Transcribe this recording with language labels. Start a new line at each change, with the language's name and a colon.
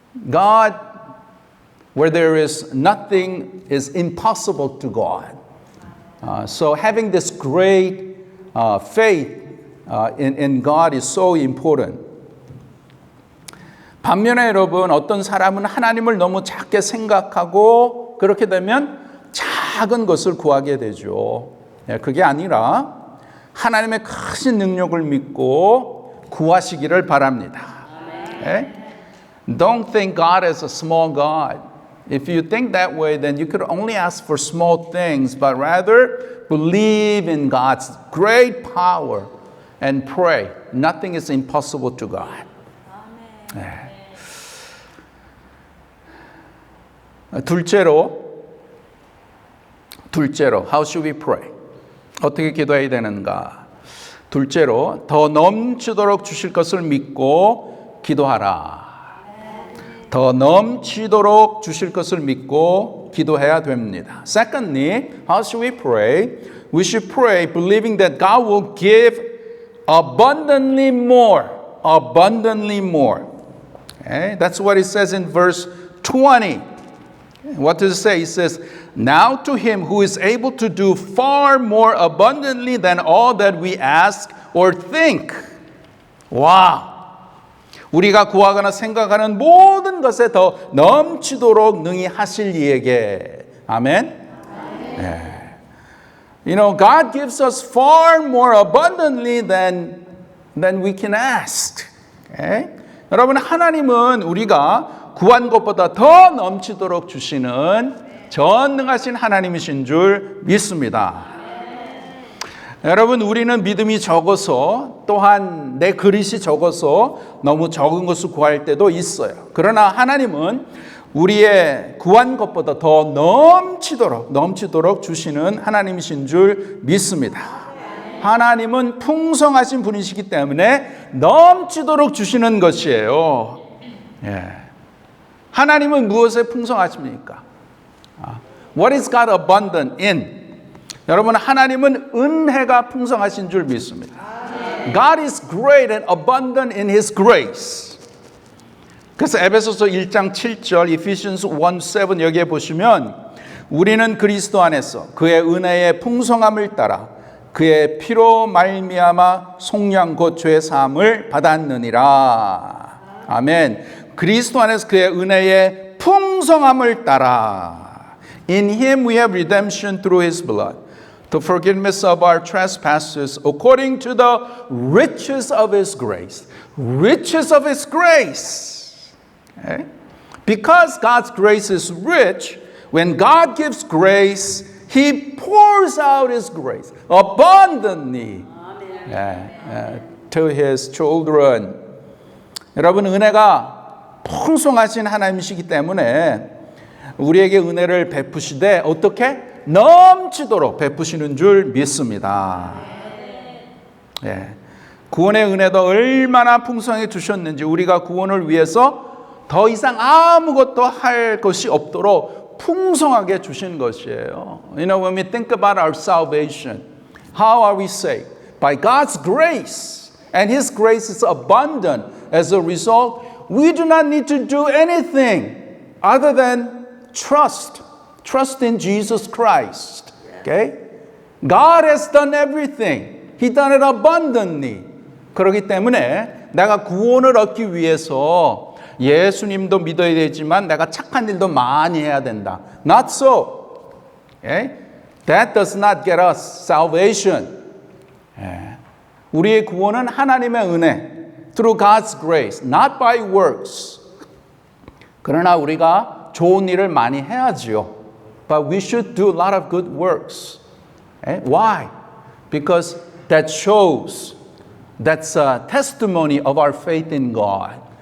English: God, where there is nothing is impossible to God. So having this great faith in God is so important.
Korean: 반면에 여러분, 어떤 사람은 하나님을 너무 작게 생각하고 그렇게 되면 작은 것을 구하게 되죠. 그게 아니라 하나님의 크신 능력을 믿고 구하시기를 바랍니다.
English: Okay? Don't think God is a small God. If you think that way, then you could only ask for small things, but rather believe in God's great power and pray. Nothing is impossible to God.
Korean: 네. 둘째로,
English: how should we pray?
Korean: 어떻게 기도해야 되는가? 둘째로, 더 넘치도록 주실 것을 믿고 기도하라. 더 넘치도록 주실 것을 믿고 기도해야 됩니다.
English: Secondly, how should we pray? We should pray believing that God will give abundantly more. Abundantly more. Okay? That's what it says in verse 20. What does it say? It says, now to him who is able to do far more abundantly than all that we ask or think.
Korean: 와! 우리가 구하거나 생각하는 모든 것에 더 넘치도록 능히 하실 이에게. 아멘? 네.
English: You know, God gives us far more abundantly than we can ask. Okay?
Korean: 여러분, 하나님은 우리가 구한 것보다 더 넘치도록 주시는 전능하신 하나님이신 줄 믿습니다. 여러분, 우리는 믿음이 적어서 또한 내 그릇이 적어서 너무 적은 것을 구할 때도 있어요. 그러나 하나님은 우리의 구한 것보다 더 넘치도록 주시는 하나님이신 줄 믿습니다. 하나님은 풍성하신 분이시기 때문에 넘치도록 주시는 것이에요. 예. 하나님은 무엇에 풍성하십니까?
English: What is God abundant in?
Korean: 여러분, 하나님은 은혜가 풍성하신 줄 믿습니다.
English: God is great and abundant in His grace.
Korean: 그래서 에베소서 1장 7절, Ephesians 1:7 여기에 보시면 우리는 그리스도 안에서 그의 은혜의 풍성함을 따라 그의 피로 말미암아 속량 곧 죄 사함을 받았느니라. 아멘. 그리스도 안에서 그의 은혜의 풍성함을 따라
English: In Him we have redemption through His blood, the forgiveness of our trespasses, according to the riches of His grace. Riches of His grace. Okay? Because God's grace is rich, when God gives grace, He pours out His grace abundantly to His children.
Korean: 여러분, 은혜가 풍성하신 하나님이시기 때문에 우리에게 은혜를 베푸시되 어떻게? 넘치도록 베푸시는 줄 믿습니다. 예. 구원의 은혜도 얼마나 풍성히 주셨는지 우리가 구원을 위해서 더 이상 아무것도 할 것이 없도록 풍성하게 주신 것이에요.
English: You know, when we think about our salvation, how are we saved? By God's grace. And His grace is abundant. As a result, we do not need to do anything other than trust in Jesus Christ. Okay? God has done everything. He done it abundantly.
Korean: 그렇기 때문에 내가 구원을 얻기 위해서 예수님도 믿어야 되지만 내가 착한 일도 많이 해야 된다.
English: Not so. Okay? That does not get us salvation.
Korean: 우리의 구원은 하나님의 은혜.
English: Through God's grace, not by works.
Korean: 그러나 우리가 좋은 일을 많이 해야지요.
English: But we should do a lot of good works. Why? Because that shows, that's a testimony of our faith in God.